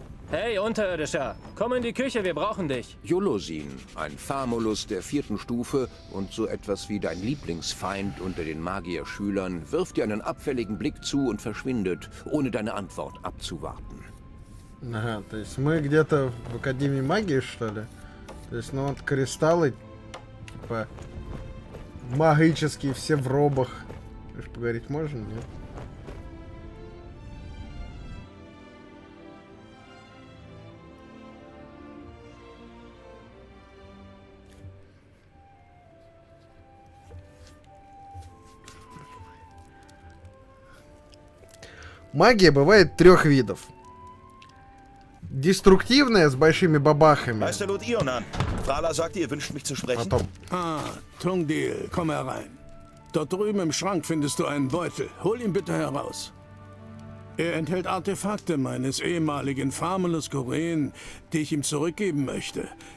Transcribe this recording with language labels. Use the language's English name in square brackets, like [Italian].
[German] Hey, Unterirdischer, komm in die Küche, wir brauchen dich. Jolosin, ein Famulus der 4. Stufe und so etwas wie dein Lieblingsfeind unter den Magierschülern, wirft dir einen abfälligen Blick zu und verschwindet, ohne deine Antwort abzuwarten. [Russian] Ага, то есть мы где-то в Академии магии, что ли? То есть, ну вот кристаллы, типа, магические, все в робах. Уж поговорить можно, нет? Магия бывает 3 видов. Деструктивная с большими бабахами. [German] Meister Lord Ionan, Thaler sagte, ihr wünscht mich zu sprechen. [Russian] Потом [German] Ah, Tungdil, komm herein. Dort drüben im Schrank findest du einen Beutel. Hol ihn bitte heraus. Er enthält Artefakte meines ehemaligen Famulus Goren, die ich ihm zurückgeben möchte.